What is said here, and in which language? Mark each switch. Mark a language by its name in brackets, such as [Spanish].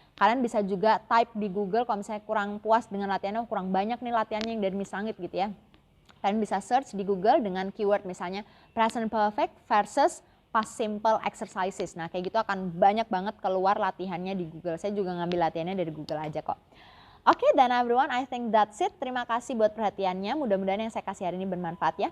[Indonesian] Kalian bisa juga type di Google kalau misalnya kurang puas dengan latihannya, kurang banyak nih latihannya yang dari Miss Sangit gitu ya. Kalian bisa search di Google dengan keyword misalnya [English] present perfect versus past simple exercises. [Indonesian] Nah kayak gitu akan banyak banget keluar latihannya di Google. Saya juga ngambil latihannya dari Google aja kok. [English] Oke, [Indonesian] dan [English] everyone, I think that's it. [Indonesian] Terima kasih buat perhatiannya. Mudah-mudahan yang saya kasih hari ini bermanfaat ya.